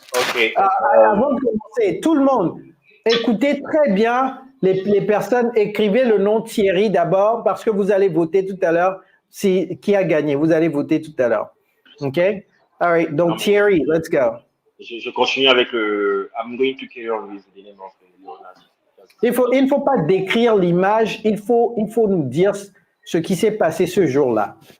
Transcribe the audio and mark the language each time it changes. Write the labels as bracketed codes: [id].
[en] Okay. [fr] Avant de commencer, tout le monde, écoutez très bien les personnes, écrivez le nom Thierry d'abord parce que vous allez voter tout à l'heure qui a gagné. Vous allez voter tout à l'heure. [en] OK? All right. [fr] Donc, [en] Thierry, let's go. [fr] Je continue avec le. [en] I'm going to carry on with the name of Leonardo. [fr] Il ne faut pas décrire l'image, il faut nous dire ce qui s'est passé ce jour-là.